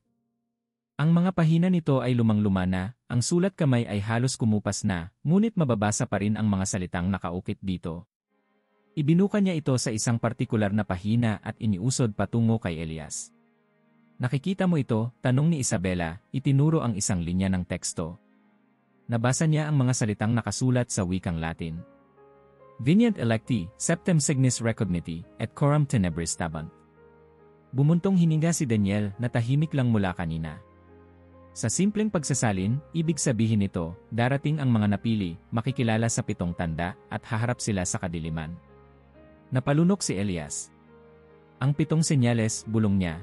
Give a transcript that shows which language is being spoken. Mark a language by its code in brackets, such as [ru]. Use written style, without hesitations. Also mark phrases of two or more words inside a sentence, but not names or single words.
[tl] Ang mga pahina nito ay lumang-luma na, ang sulat kamay ay halos kumupas na, ngunit mababasa pa rin ang mga salitang nakaukit dito. Ibinuka niya ito sa isang partikular na pahina at iniusod patungo kay Elias. Nakikita mo ito? Tanong ni Isabela, itinuro ang isang linya ng teksto. Nabasa niya ang mga salitang nakasulat sa wikang Latin. [la] Venient electi, septem signis recogniti, et coram tenebris tabant. [tl] Bumuntong hininga si Daniel na tahimik lang mula kanina. Sa simpleng pagsasalin, ibig sabihin nito, darating ang mga napili, makikilala sa 7 tanda, at haharap sila sa kadiliman. Napalunok si Elias. Ang 7 senyales, bulong niya.